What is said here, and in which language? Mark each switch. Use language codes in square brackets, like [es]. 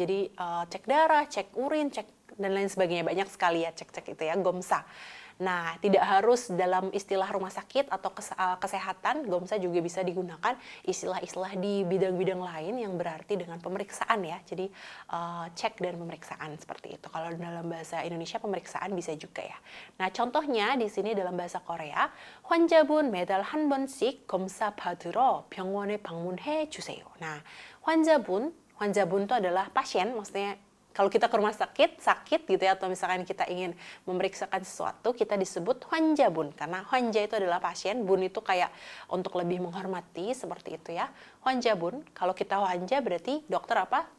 [id] Jadi cek darah, cek urin, cek dan lain sebagainya, banyak sekali ya cek-cek itu ya, gomsa. Nah, tidak harus dalam istilah rumah sakit atau kesehatan, gomsa juga bisa digunakan istilah-istilah di bidang-bidang lain yang berarti dengan pemeriksaan ya. Jadi cek dan pemeriksaan seperti itu. Kalau dalam bahasa Indonesia pemeriksaan bisa juga ya. Nah, contohnya di sini dalam bahasa Korea, [ko] 환자분 매달 한 번씩 검사 받으러 병원에 방문해 주세요. [id] Nah, 환자분 itu adalah pasien, maksudnya kalau kita ke rumah sakit gitu ya, atau misalkan kita ingin memeriksakan sesuatu, kita disebut 환자분. Karena 환자 itu adalah pasien, bun itu kayak untuk lebih menghormati, seperti itu ya. 환자분, kalau kita 환자 berarti dokter apa?